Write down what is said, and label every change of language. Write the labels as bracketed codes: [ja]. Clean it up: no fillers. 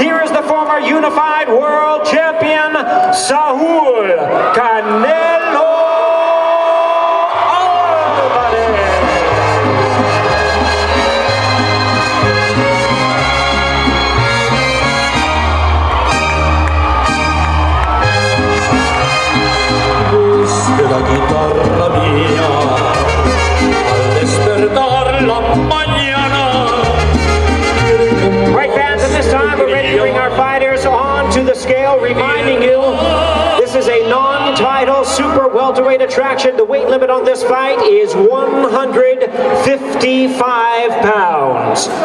[en] Here is the former unified world champion, Saul Canelo Alvarez. [es] De la guitarra mía al despertar la mañana. [en] Right, fans, at this time we're ready to bring our fighters on to the scale, reminding you this is a non-title super welterweight attraction. The weight limit on this fight is 155 pounds.